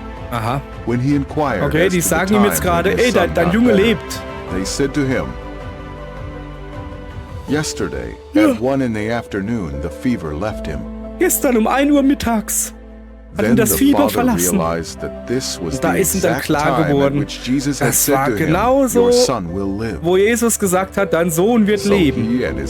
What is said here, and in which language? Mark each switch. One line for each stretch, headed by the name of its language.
German: Aha. Okay, die sagen ihm jetzt gerade, ey, dein Junge lebt.
English: They said to him, yesterday, at 1 in the afternoon, the fever left him.
German: Gestern um 1 Uhr mittags hat ihn das Fieber verlassen. Und da ist ihm dann klar geworden, das war genauso, wo Jesus gesagt hat, dein Sohn wird leben.